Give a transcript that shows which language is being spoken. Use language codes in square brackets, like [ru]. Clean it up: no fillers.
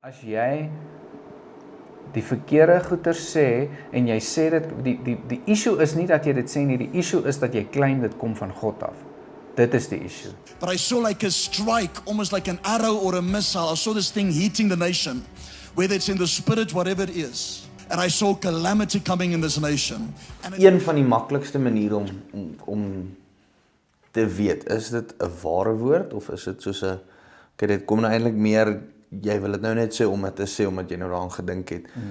[af] As jy die verkeerde goeie sê en jy sê dit, die issue is nie dat jy dit sê nie, die issue is dat jy claim dit kom van God af. Dit is die issue. [en] But I saw like a strike, almost like an arrow or a missile. I saw this thing hitting the nation, whether it's in the spirit, whatever it is. And I saw calamity coming in this nation. [af] Een van die maklikste maniere om te weet, is dit 'n ware woord of is dit soos 'n dit kom nou eintlik meer jy wil dit nou net sê om dit te sê omdat jy nou daaraan gedink het.